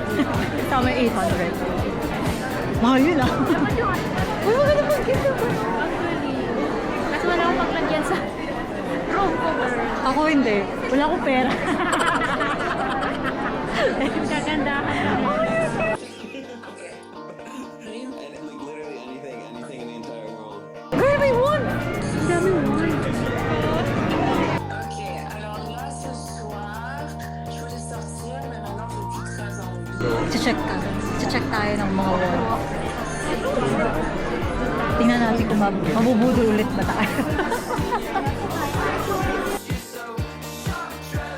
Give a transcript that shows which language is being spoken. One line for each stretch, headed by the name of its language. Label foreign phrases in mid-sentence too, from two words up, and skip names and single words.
Filipino: Tama 800. Mahal yun ah. Wala ka naman gito ba? Actually, kasi wala akong paglagyan sa room cover. Ako hindi. Wala akong pera. Kagandahan na.
English: And like literally anything in the entire world. Girl, we won!
Filipino: Ang dami wine.
French: Ok, alors là ce soir, je voulais sortir, mais maintenant j'ai plus très envie.
Filipino: Check tayo ng mga wall. Tingnan natin kung mabubudol ulit ba tayo.